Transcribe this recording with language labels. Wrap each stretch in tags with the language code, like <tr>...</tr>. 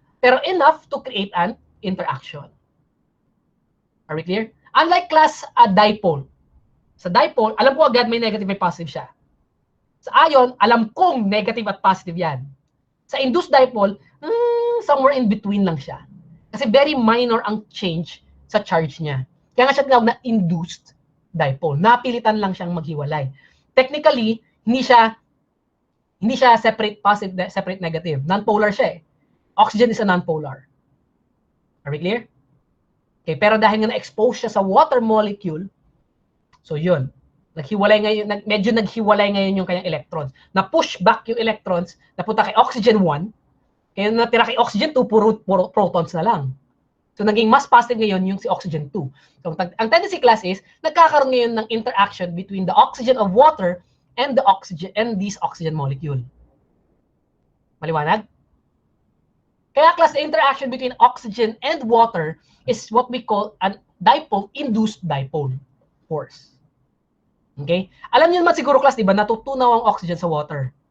<en>Pero enough to create an interaction. Are we clear? Unlike class dipole.</en> <tl>Sa dipole, alam ko agad may negative, may positive siya. Sa ion, alam kong negative at positive yan. Sa induced dipole, somewhere in between lang siya. Kasi very minor ang change sa charge niya. Kaya nga siya tinawag na induced dipole. Napilitan lang siyang maghiwalay. Technically, hindi siya separate positive, separate negative. Non-polar siya eh.</tl> <en>Oxygen is a non-polar. Are we clear?</en> <tl>Okay, pero dahil nga na-expose siya sa water molecule, so yun, medyo naghiwalay ngayon yung kanyang electrons. Na-push back yung electrons, napunta kay oxygen 1, kaya natira kay oxygen 2, puro protons na lang. So naging mas positive ngayon yung si oxygen 2. So ang tendency class is, nagkakaroon ngayon ng interaction between the oxygen of water and this oxygen molecule. Maliwanag?</tl> <en>Kaya class, the interaction between oxygen and water is what we call a dipole-induced dipole force. Okay?</en> <tl>Alam niyo naman siguro class, di ba, natutunaw ang oxygen sa water.</tl>